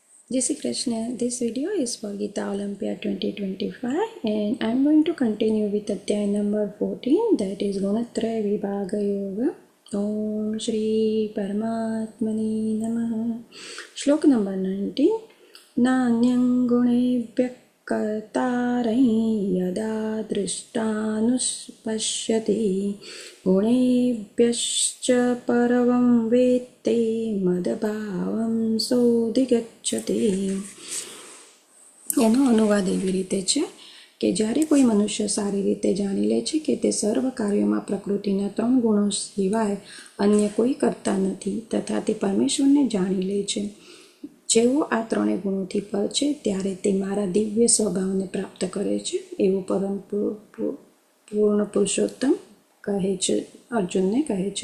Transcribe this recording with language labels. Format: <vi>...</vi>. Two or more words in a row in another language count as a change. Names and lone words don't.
<hi>जय श्री कृष्ण.</hi> <en>This video is for Gita Olympiad 2025 and I'm going to continue with Adhyay number 14, that is Gunatraya Vibhaga Yoga.</en> <sa>ॐ श्री परमात्मनि नमः.</sa> <en>Shlok number 19.</en> <sa>नान्यं गुणेभ्यः कर्तारं यदा दृष्टानुपश्यति गुणेभ्यश्च परमं वेत्ते मदभावं सोधिगच्छति.</sa> <gu>એનો અનુવાદ એવી રીતે છે કે જ્યારે કોઈ મનુષ્ય સારી રીતે જાણી લે છે કે તે સર્વ કાર્યોમાં પ્રકૃતિના 3 ગુણો સિવાય અન્ય કોઈ કરતા નથી તથા તે પરમેશ્વરને જાણી લે છે, જેઓ આ 3 ગુણોથી પર છે, ત્યારે તે મારા દિવ્ય સ્વભાવને પ્રાપ્ત કરે છે, એવું પરમ પૂર્ણ પુરુષોત્તમ કહે છે, અર્જુનને કહે છે.</gu>